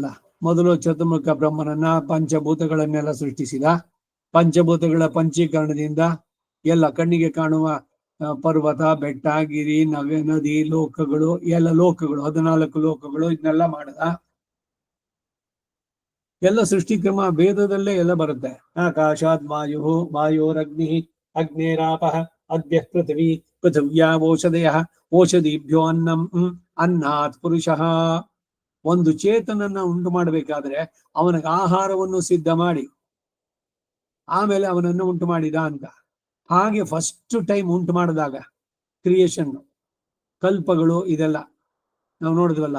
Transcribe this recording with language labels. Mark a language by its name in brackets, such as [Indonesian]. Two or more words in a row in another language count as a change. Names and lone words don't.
[Kannada] ಮೊದಲು ಚತುರ್ಮುಖ ಬ್ರಹ್ಮನನ್ನ, ಪಂಚಭೂತಗಳನ್ನೆಲ್ಲ ಸೃಷ್ಟಿಸಿದ. ಪಂಚಭೂತಗಳ ಪಂಚೀಕರಣದಿಂದ ಎಲ್ಲ ಕಣ್ಣಿಗೆ ಕಾಣುವ ಪರ್ವತ, ಬೆಟ್ಟ, ಗಿರಿ, ನದಿ, ಲೋಕಗಳು, ಎಲ್ಲ ಲೋಕಗಳು, 14 ಲೋಕಗಳು, ಇದನ್ನೆಲ್ಲ ಮಾಡದ. ಎಲ್ಲ ಸೃಷ್ಟಿ ಕ್ರಮ ವೇದದಲ್ಲೇ ಎಲ್ಲ ಬರುತ್ತೆ. [Sanskrit] ಆಕಾಶಾತ್ ವಾಯು, ವಾಯೋರಗ್ನಿ, ಅಗ್ನೇರಾಪಃ, ಅದ್ಯ ಪೃಥ್ವಿ, ಪೃಥಿವ್ಯಾ ಓಷಧಯ, ಓಷಧಿಭ್ಯೋ ಅನ್ನಂ, ಅನ್ನಾತ್ ಪುರುಷಃ. [Kannada] ಒಂದು ಚೇತನನ್ನ ಉಂಟು ಮಾಡಬೇಕಾದ್ರೆ ಅವನಿಗೆ ಆಹಾರವನ್ನು ಸಿದ್ಧ ಮಾಡಿ ಆಮೇಲೆ ಅವನನ್ನು ಉಂಟು ಮಾಡಿದ ಅಂತ. ಹಾಗೆ [English] first time [Kannada] ಉಂಟು ಮಾಡಿದಾಗ ಕ್ರಿಯೇಷನ್, ಕಲ್ಪಗಳು ಇದೆಲ್ಲ ನಾವು ನೋಡಿದ್ವಲ್ಲ.